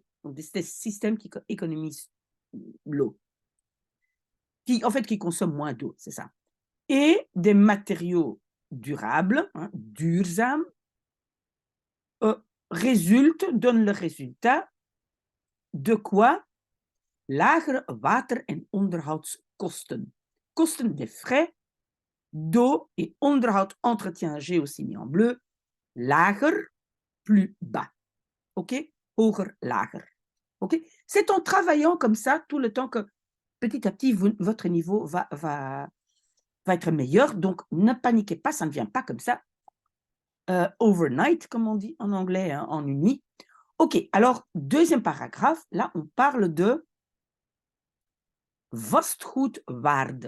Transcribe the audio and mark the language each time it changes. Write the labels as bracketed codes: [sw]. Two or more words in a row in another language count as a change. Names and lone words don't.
[fr] Donc, des systèmes qui économisent l'eau. En fait, qui consomment moins d'eau, c'est ça. Et des matériaux durables, hein, duurzaam, donnent le résultat de quoi? [nl] Lagere water- en onderhoudskosten. [fr] Kosten des frais d'eau et onderhoud, entretien, j'ai aussi mis en bleu, lager, plus bas. [nl] OK? Hoger, lager. [fr] OK? C'est en travaillant comme ça tout le temps que petit à petit, votre niveau va être meilleur. Donc, ne paniquez pas, ça ne vient pas comme ça. Overnight, comme on dit en anglais, hein, en une nuit. OK, alors, deuxième paragraphe, là, on parle de vastgoedwaarde.